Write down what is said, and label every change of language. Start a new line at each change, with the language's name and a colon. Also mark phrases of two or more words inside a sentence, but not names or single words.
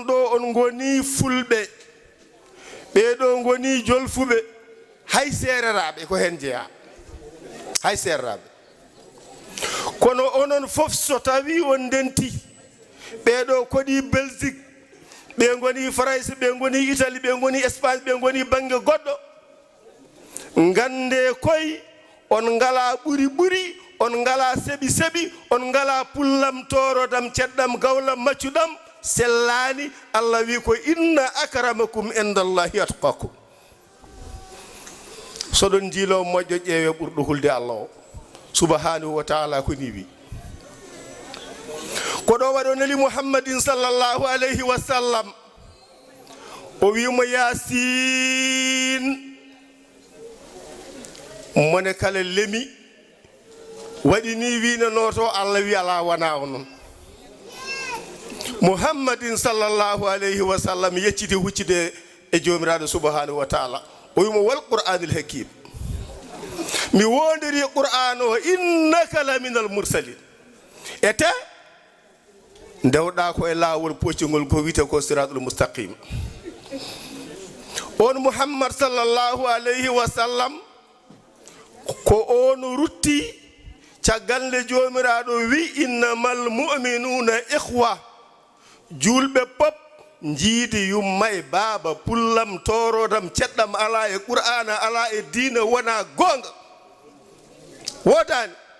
Fula: ɗo on goni fulɓe ɓeɗo goni jolfuɓe hay sereraɓe ko hen jeeya hay sereraɓe kono onon fof so tawi on ndenti ɓeɗo koɗi belgique ɓe goni france ɓe goni italie ɓe goni espagne ɓe goni banggue goɗɗo gande koye on ngala ɓuri on ngala seeɓi on ngala pullam torodam ceɗɗam gawlam maccuɗam sellani allah wi ko
Arabic: إن أكرمكم عند الله أتقاكم
Fula: soɗon jiilo moƴƴo ƴeewe ɓurɗo hulde allah o
Arabic: سبحانه وتعالى
Fula: ko ni wi ko ɗo waɗo neli muhammadin
Arabic: صلى الله عليه وسلم
Fula: o wimo yasin mone kala lemi waɗi ni winanoto allah wi ala wona onon muhammadin
Arabic: صلى الله عليه وسلم
Fula: yecciti huccide e jomiraɗo
Arabic: سبحانه وتعالى
Fula: o wimo
Arabic: والقرآن الحكيم
Fula: mi wondiri qur'an o
Arabic: إنك لمن المرسلين
Fula: ete ndewɗa ko e lawol poccugol ko wite ko
Arabic: الصراط المستقيم
Fula: on muhammad
Arabic: صلى الله عليه وسلم
Fula: ko on rutti caggal nde jomiraɗo wi
Arabic: إنما المؤمنون إخوة
Fula: julɓe pop jiidi yumma e baaba pullam torodam ceɗɗam ala e qur'ana ala e diina wona gonga wodani